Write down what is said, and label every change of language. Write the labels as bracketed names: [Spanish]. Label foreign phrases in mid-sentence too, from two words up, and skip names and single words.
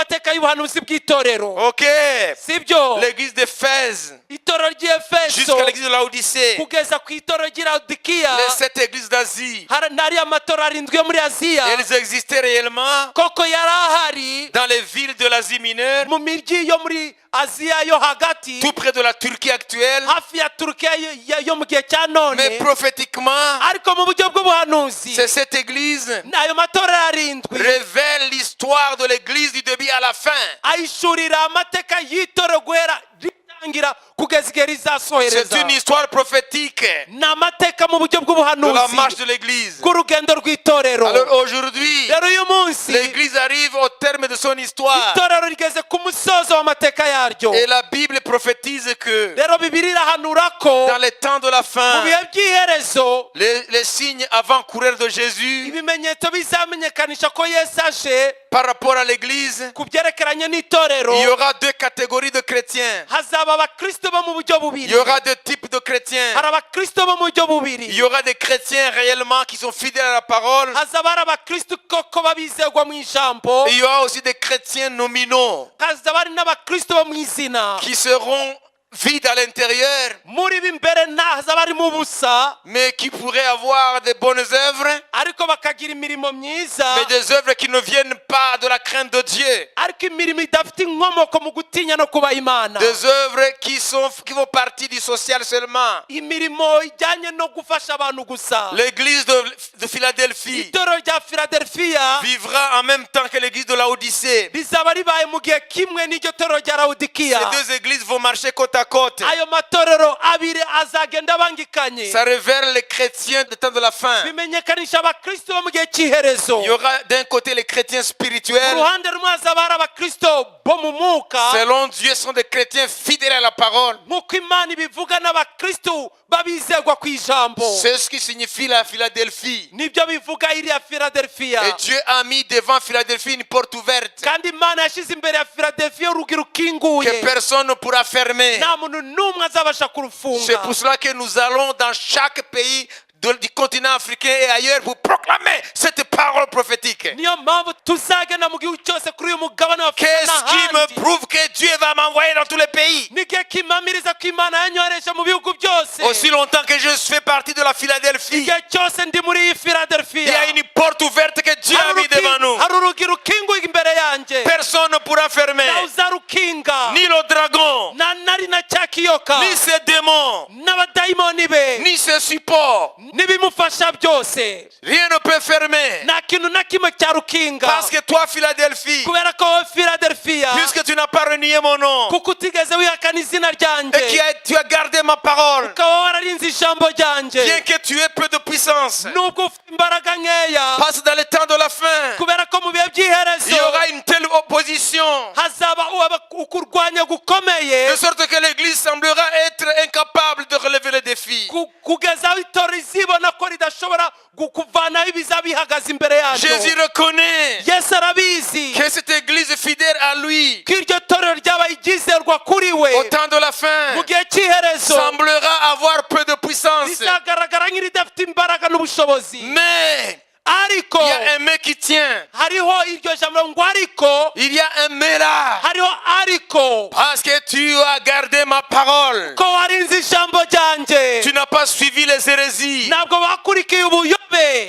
[French] Ok, l'église d'Éphèse jusqu'à l'église de Laodicée, les 7 églises d'Asie, elles existaient réellement dans les villes de l'Asie mineure, tout près de la Turquie actuelle. Mais prophétiquement, c'est cette église révèle l'histoire de l'église du début à la fin. [Kinyarwanda] gutangira kugeza igihe rizasohereza. [French] C'est une histoire prophétique [Kinyarwanda] ni amateka mu buryo [French] de la [Kinyarwanda] bw'ubuhanuzi [French] marche de l'église. [Kinyarwanda] bw'urugendo rw'itorero. [French] Alors aujourd'hui, [Kinyarwanda] rero uyu munsi [French] l'église arrive au terme de son histoire. [Kinyarwanda] itorero rigeze ku musozo w'amateka yaryo. [French] Et la Bible prophétise que [Kinyarwanda] rero bibiri irahanura ko [French] dans les temps de la [Kinyarwanda] mu [French] fin, [Kinyarwanda] bihe by'iherezo [French] les signes avant-coureurs de Jésus [Kinyarwanda] ibimenyetso bizamenyekanisha ko Yesu aje [French] par rapport à l'église, [Kinyarwanda] ku byerekeranye n'itorero. [French] il y aura deux catégories de chrétiens. [Kinyarwanda] hazaba abakristo bo mu buryo [French] Il [Kinyarwanda] bubiri. [French] y aura deux types de chrétiens. [Kinyarwanda] hari abakristo bo mu buryo [French] Il [Kinyarwanda] bubiri. [French] y aura des chrétiens réellement qui sont fidèles à la parole. [Kinyarwanda] hazaba hari abakristo koko babizegwa mu ijambo. [French] Et il y aura aussi des chrétiens nominaux [Kinyarwanda] hazaba hari n'abakristo bo mu izina. [French] qui seront vides à l'intérieur, [Kinyarwanda] muri b'imbere hazaba harimo ubusa, [French] mais qui pourraient avoir de bonnes œuvres, [Kinyarwanda] ariko bakagira imirimo myiza, [French] mais des œuvres qui ne viennent pas de la crainte de Dieu. [Kinyarwanda] ariko imirimo idafite inkomoko mu gutinya no kubaha Imana. [French] Des œuvres qui font partie du social seulement. [Kinyarwanda] imirimo ijyanye no gufasha abantu gusa. [French] L'église de Philadelphie [Kinyarwanda] itorero rya Philadelphia [French] vivra en même temps que l'église de Laodicée. [Kinyarwanda] rizaba ribaye mu gihe kimwe n'iryo torero rya Laodikiya. [French] Ces deux églises vont marcher côte à côte. [Kinyarwanda] ayo matorero abiri azagenda bangikanye. [French] Ça révèle les chrétiens du temps de la fin. [Kinyarwanda] bimenyekanisha abakristo bo mu gihe cy'iherezo. [French] Il y aura d'un côté les chrétiens [Kinyarwanda] ku [French] spirituels. [Kinyarwanda] ruhande rumwe hazaba hari abakristo bo mu mwuka, [French] Selon Dieu, sont des chrétiens fidèles à la parole. [Kinyarwanda] nk'uko Imana ibivuga n'abakristo babizegwa ku ijambo. [French] C'est ce qui signifie la Philadelphie. [Kinyarwanda] nibyo bivuga iriya Philadelphia. [French] Et Dieu a mis devant Philadelphie une porte ouverte [Kinyarwanda] kandi Imana yashyize imbere ya Philadelphia urugi rukinguye, [French] que personne ne pourra fermer. [Kinyarwanda] nta muntu n'umwe azabasha [French] C'est [Kinyarwanda] kurufunga. [French] pour cela que nous allons dans chaque pays du continent africain et ailleurs pour proclamer cette parole prophétique. [Kinyarwanda] niyo mpamvu tuzagenda mu gihugu cyose kuri uyu mugabane wa Afurika [French] Qu'est-ce qui me [Kinyarwanda] n'ahandi. [French] prouve que Dieu va m'envoyer dans tous les pays? [Kinyarwanda] n'igihe kimamiriza ko Imana yanyohereje mu bihugu byose. [French] Aussi longtemps que je fais partie de la Philadelphie, [Kinyarwanda] igihe cyose ndi muri iyi [French] il y [Kinyarwanda] Philadelphia, [French] a une porte ouverte que Dieu a mis devant nous. [Kinyarwanda] hari urugi rukinguye imbere yanjye, [French] Personne ne pourra fermer. [Kinyarwanda] ntawe uzarukinga, [French] Ni le dragon, [Kinyarwanda] nari na cya kiyoka, [French] ni ses démons, [Kinyarwanda] n'abadayimoni be, [French] ni ses supports. [Kinyarwanda] n'ibimufasha byose. [French] Rien ne peut fermer. [Kinyarwanda] nta kintu na kimwe cyarukinga. [French] Parce que toi, Philadelphie, [Kinyarwanda] kubera ko wowe Philadelphia, [French] puisque tu n'as pas renié mon nom [Kinyarwanda] kuko utigeze wihakana izina [French] et [Kinyarwanda] ryanjye, [French] tu as gardé ma parole, [Kinyarwanda] ukaba wararinze ijambo ryanjye, [French] bien que tu aies peu de puissance, [Kinyarwanda] nubwo ufite imbaraga nkeya, [French] parce que dans le temps de la fin, [Kinyarwanda] kubera ko mu bihe [French] il y [Kinyarwanda] by'iherezo [French] aura une telle opposition, [Kinyarwanda] hazaba ukurwanya gukomeye, [French] de sorte que l'Église semblera être incapable de relever le défi. [Kinyarwanda] kugeza aho itorero izibona ko ridashobora kuvanaho ibiza bihagaze imbere yaryo. [French] Jésus reconnaît [Kinyarwanda] Yesu arabizi [French] que cette Église fidèle à lui, [Kinyarwanda] ko iryo torero ryabaye iryizerwa kuri we [French] au temps de la fin, [Kinyarwanda] mu gihe cy'iherezo [French] semblera avoir peu de puissance. [Kinyarwanda] rizagaragara nk'iridafite imbaraga n'ubushobozi. [French] Mais [Kinyarwanda] ariko [French] il y a un mais qui tient. [Kinyarwanda] hariho iryo jambo ngo ariko, [French] Il y a un mais là. [Kinyarwanda] hariho ariko, [French] Parce que tu as gardé ma parole. [Kinyarwanda] ko warinze ijambo ryanjye, [French] Tu n'as pas suivi les hérésies. [Kinyarwanda] ntabwo wakurikiye ubuyobe,